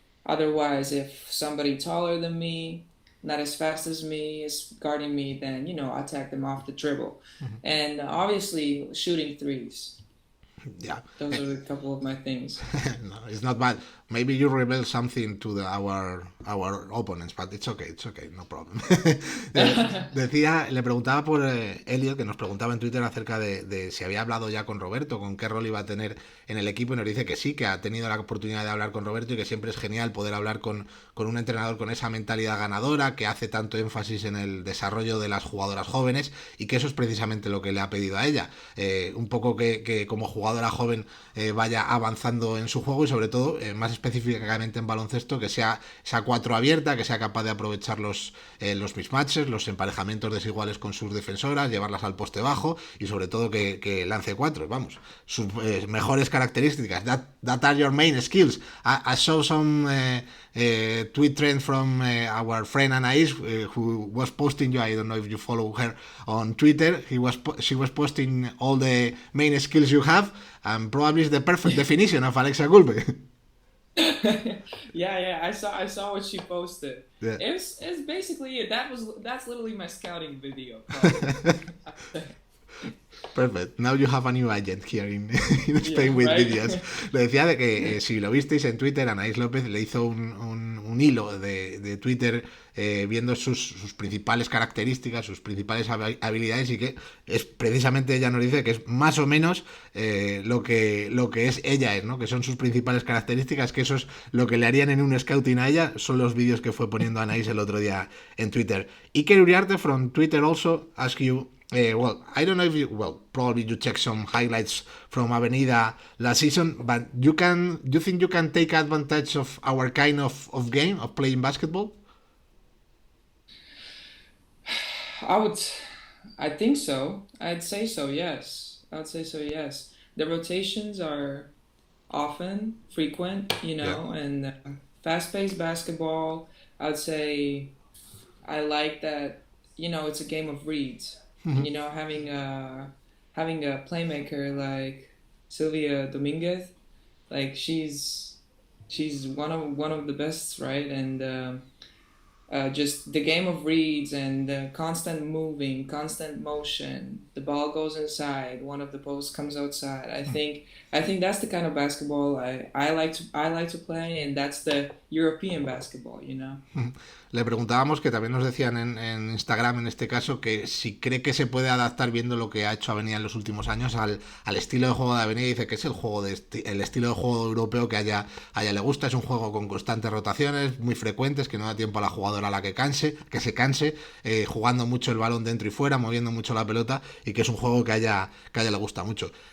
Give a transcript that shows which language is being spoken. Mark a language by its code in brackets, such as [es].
[en] Otherwise, if somebody taller than me, not as fast as me, is guarding me, then, I attack them off the dribble. And obviously, shooting threes. Yeah. Those are a couple of my things. No, it's not bad. Maybe you reveal something to our opponents, but it's okay, no problem. [es] Le preguntaba por Elliot, que nos preguntaba en Twitter acerca de si había hablado ya con Roberto, con qué rol iba a tener en el equipo, y nos dice que sí, que ha tenido la oportunidad de hablar con Roberto y que siempre es genial poder hablar con un entrenador con esa mentalidad ganadora, que hace tanto énfasis en el desarrollo de las jugadoras jóvenes, y que eso es precisamente lo que le ha pedido a ella. Un poco que como jugadora joven vaya avanzando en su juego y sobre todo más específicamente en baloncesto, que sea esa 4 abierta, que sea capaz de aprovechar los mismatches, los emparejamientos desiguales con sus defensoras, llevarlas al poste bajo y sobre todo que lance 4, vamos, sus mejores características. [en] That are your main skills. I saw some tweet trend from our friend Anais, who was posting you. I don't know if you follow her on Twitter. She was posting all the main skills you have, and probably is the perfect definition of Aleksa Gulbe. Yeah, I saw what she posted. Yeah. It's basically it. That's literally my scouting video, probably. Perfect. Now you have a new agent here in Spain, with right. videos. [es] Le decía de que si lo visteis en Twitter, Anaís López le hizo un hilo de Twitter viendo sus principales características, sus principales habilidades, y que es precisamente, ella nos dice que es más o menos lo que es ella, ¿no? Que son sus principales características, que eso es lo que le harían en un scouting a ella, son los vídeos que fue poniendo Anaís el otro día en Twitter. [en] Iker Uriarte from Twitter also ask you, well, I don't know if you, well, probably you check some highlights from Avenida last season, but you think you can take advantage of our kind of game of playing basketball? I would, I think so. I'd say so. Yes, I would say so. Yes, the rotations are often frequent, Yeah. and fast-paced basketball. I'd say I like that. It's a game of reads. Having a playmaker like Sylvia Dominguez, like she's one of the best, right? And just the game of reads and the constant moving, constant motion. The ball goes inside, one of the posts comes outside. I think that's the kind of basketball I like to play, and that's the European basketball. [es] Le preguntábamos, que también nos decían en Instagram en este caso, que si cree que se puede adaptar, viendo lo que ha hecho Avenida en los últimos años, al estilo de juego de Avenida. Dice que es el estilo de juego europeo que a ella le gusta. Es un juego con constantes rotaciones muy frecuentes, que no da tiempo a la jugadora a la que se canse, jugando mucho el balón dentro y fuera, moviendo mucho la pelota, y que es un juego que a ella le gusta mucho.